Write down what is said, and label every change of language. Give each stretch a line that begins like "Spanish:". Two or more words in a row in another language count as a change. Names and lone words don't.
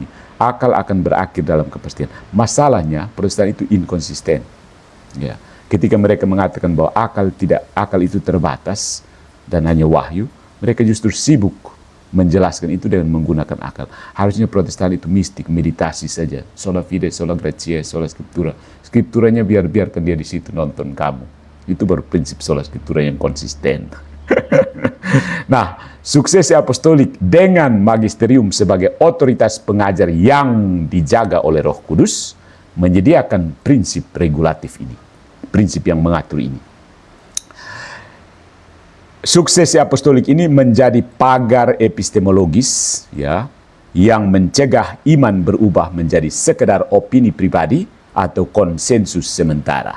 Indonesian: Akal akan berakhir dalam kepastian. Masalahnya Protestan itu inkonsisten. Ya. Ketika mereka mengatakan bahwa akal itu terbatas dan hanya wahyu, mereka justru sibuk menjelaskan itu dengan menggunakan akal. Harusnya Protestan itu mistik, meditasi saja.
Latin: Sola fide, sola gratia, sola scriptura.
Indonesian: Skripturanya biarkan dia di situ nonton kamu. Itu baru prinsip
Latin: sola scriptura
Indonesian: yang konsisten. Nah, suksesi apostolik dengan magisterium sebagai otoritas pengajar yang dijaga oleh Roh Kudus menyediakan prinsip regulatif ini, prinsip yang mengatur ini. Suksesi apostolik ini menjadi pagar epistemologis, ya, yang mencegah iman berubah menjadi sekedar opini pribadi atau konsensus sementara.